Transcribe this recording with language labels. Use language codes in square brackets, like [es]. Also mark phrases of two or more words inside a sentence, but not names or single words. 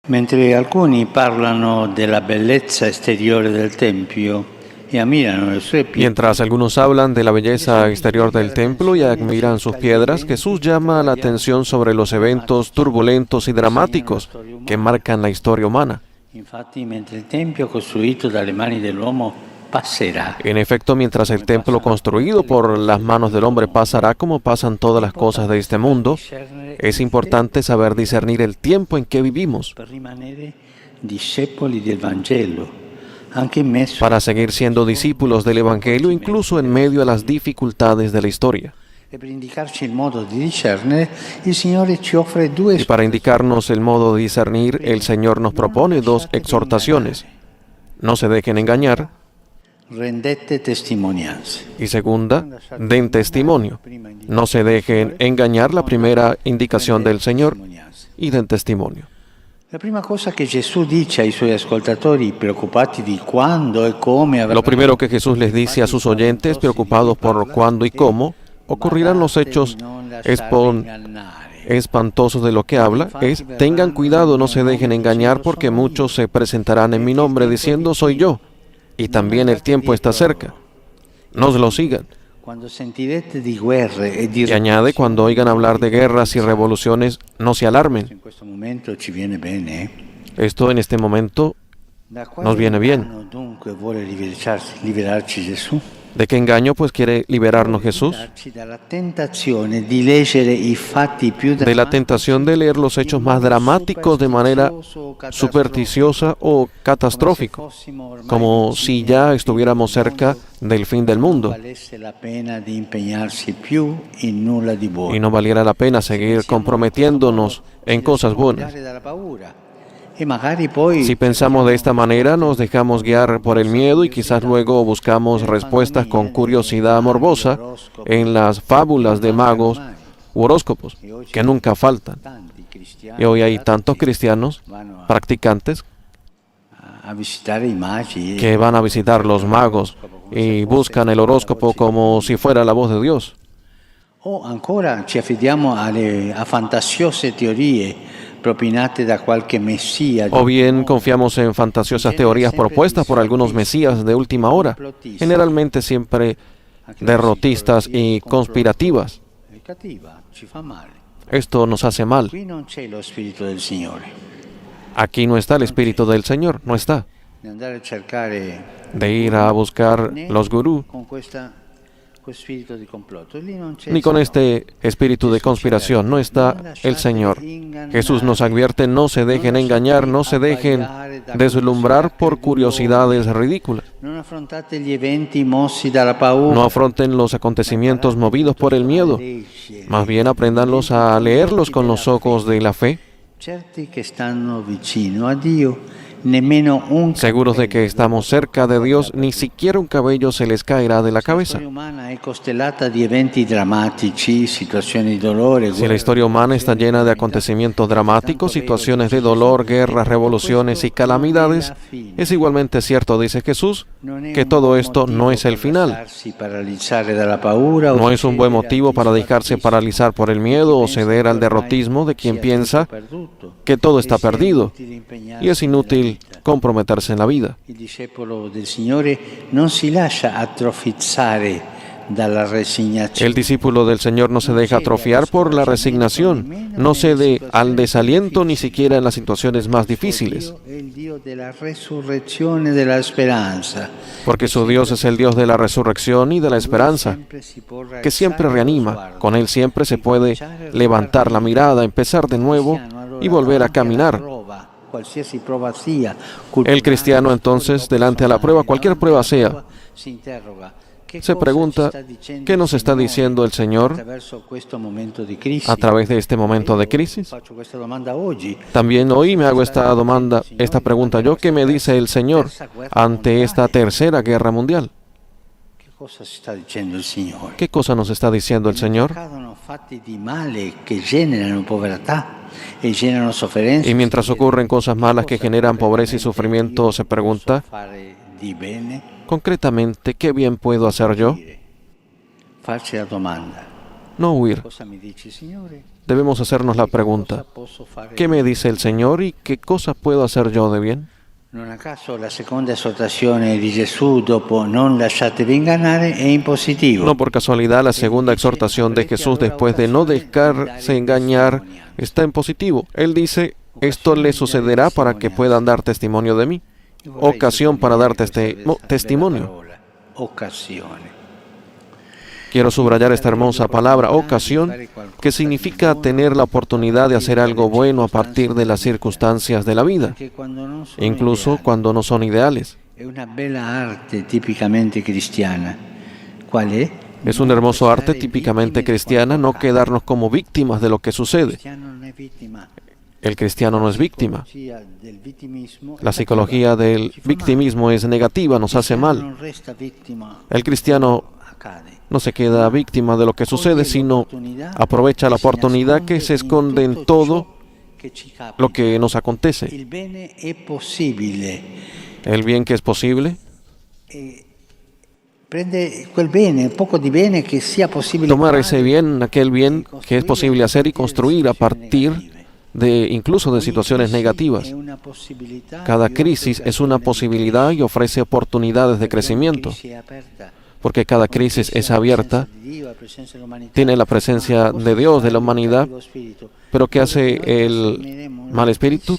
[it] Mentre alcuni parlano della bellezza esteriore del Tempio e ammirano le sue pietre, [es] Mientras algunos hablan de la belleza exterior del templo y admiran sus piedras, Jesús llama la atención sobre los eventos turbulentos y dramáticos que marcan la historia humana. [it] infatti, mentre il Tempio costruito dalle mani dell'uomo passerà, [es] En efecto, mientras el templo construido por las manos del hombre pasará como pasan todas las cosas de este mundo, es importante saber discernir el tiempo en que vivimos [it] per rimanere discepoli del Vangelo, anche in mezzo [es] para seguir siendo discípulos del Evangelio incluso en medio de las dificultades de la historia. [it] e per indicarci il modo di discernere, il Signore ci offre due [es] Y para indicarnos el modo de discernir, el Señor nos propone dos exhortaciones. No se dejen engañar, [it] rendette testimonianze. [es] y segunda, den testimonio. No se dejen engañar, la primera indicación del Señor, y den testimonio. [it] La prima cosa che Gesù dice ai suoi ascoltatori, preoccupati di quando e come [es] Lo primero que Jesús les dice a sus oyentes, preocupados por cuándo y cómo ocurrirán los hechos espantosos de lo que habla, es: tengan cuidado, no se dejen engañar, porque muchos se presentarán en mi nombre diciendo soy yo, y también el tiempo está cerca. No se lo sigan. [it] Quando sentirete di guerre e di [es] Y añade: cuando oigan hablar de guerras y revoluciones, no se alarmen. [it] in questo momento ci viene bene. [es] Esto en este momento [it] Da [es] nos viene bien. [it] inganno dunque vuole liberarci Gesù? [es] ¿De qué engaño pues quiere liberarnos Jesús? [it] Liberarci dalla tentazione di leggere i fatti più [es] De la tentación de leer los hechos más dramáticos de manera supersticiosa o catastrófica, como si ya estuviéramos cerca del fin del mundo [it] valesse la pena di impegnarsi più in nulla di buono. [es] y no valiera la pena seguir comprometiéndonos en cosas buenas. [it] Dalla paura. E magari poi [es] Si pensamos de esta manera, nos dejamos guiar por el miedo y quizás luego buscamos respuestas con curiosidad morbosa en las fábulas de magos u horóscopos, que nunca faltan. [it] tanti cristiani [es] Y hoy hay tantos cristianos practicantes [it] a visitare i magi [es] que van a visitar los magos y buscan el horóscopo como si fuera la voz de Dios. [it] o ancora ci affidiamo a fantasiose teorie propinate da qualche messia. [es] O bien confiamos en fantasiosas teorías propuestas por algunos mesías de última hora, generalmente siempre derrotistas y conspirativas. [it] È cattiva, ci fa male. [es] Esto nos hace mal. [it] Qui non c'è lo spirito del Signore. [es] Aquí no está el Espíritu del Señor, no está. [it] Di andare a cercare [es] De ir a buscar los gurús, [it] con questo spirito di complotto. Lì non c'è ni il con Signore. [es] este espíritu de conspiración, no está el Señor. Jesús nos advierte: no se dejen engañar, no se dejen deslumbrar por curiosidades ridículas. [it] Non affrontate gli eventi mossi dalla paura. [es] No afronten los acontecimientos movidos por el miedo, más bien apréndanlos a leerlos con los ojos de la fe, [it] Certi che stanno vicino a Dio, nemmeno un [es] seguros de que estamos cerca de Dios, ni siquiera un cabello se les caerá de la [it] La [es] cabeza. [it] storia umana è costellata di eventi drammatici, situazioni di dolore, [es] Si la historia humana está llena de acontecimientos dramáticos, situaciones de dolor, guerras, revoluciones y calamidades, es igualmente cierto, dice Jesús, que todo esto no es el final. No es un buen motivo para dejarse paralizar por el miedo o ceder al derrotismo de quien piensa que todo está perdido y es inútil comprometerse en la vida. [it] Il discepolo del Signore non si lascia atrofizzare dalla resignazione. [es] El discípulo del Señor no se deja atrofiar por la resignación, no cede al desaliento ni siquiera en las situaciones más difíciles, [it] Dio è il Dio della resurrezione e della speranza, [es] porque su Dios es el Dios de la resurrección y de la esperanza, que siempre reanima. Con Él siempre se puede levantar la mirada, empezar de nuevo y volver a caminar. [it] Qualsiasi prova sia, [es] El cristiano entonces, delante a la prueba, cualquier prueba sea, [it] si interroga, [es] se pregunta: ¿qué nos está diciendo el Señor [it] attraverso questo momento di crisi? [es] a través de este momento de crisis? [it] Faccio questa domanda oggi. [es] También hoy me hago esta pregunta yo: ¿qué me dice el Señor ante esta tercera guerra mundial? [it] Che cosa si sta dicendo il Signore? [es] ¿Qué cosa nos está diciendo el Señor? [it] Accadono fatti di male che generano povertà e generano sofferenza. [es] Y mientras ocurren cosas malas que generan pobreza y sufrimiento, se pregunta [it] Fare di bene, [es] concretamente: ¿qué bien puedo hacer yo? [it] farsi la domanda: [es] No huir. [it] cosa mi dice Signore? [es] debemos hacernos la pregunta: ¿qué me dice el Señor y qué cosas puedo hacer yo de bien? [it] Non a caso la seconda esortazione di Gesù dopo non lasciatevi ingannare è in positivo. [es] No por casualidad, la segunda exhortación de Jesús después de no dejarse engañar está en positivo. Él dice: esto le sucederá para que puedan dar testimonio de mí. Ocasión para dar testimonio. [it] Occasione. [es] Quiero subrayar esta hermosa palabra, ocasión, que significa tener la oportunidad de hacer algo bueno a partir de las circunstancias de la vida, incluso cuando no son ideales. [it] È una bella arte tipicamente cristiana. [es] ¿Cuál es? Es un hermoso arte típicamente cristiana no quedarnos como víctimas de lo que sucede. El cristiano no es víctima. La psicología del victimismo es negativa, nos hace mal. El cristiano no se queda víctima de lo que sucede, sino aprovecha la oportunidad que se esconde en todo lo que nos acontece. El bien que es posible, [it] prende quel bene, poco di bene che sia possibile [es] tomar ese bien, aquel bien que es posible hacer y construir a partir de incluso de situaciones negativas. Cada crisis es una posibilidad y ofrece oportunidades de crecimiento, porque cada crisis es abierta, tiene la presencia de Dios, de la humanidad, pero ¿qué hace el mal espíritu?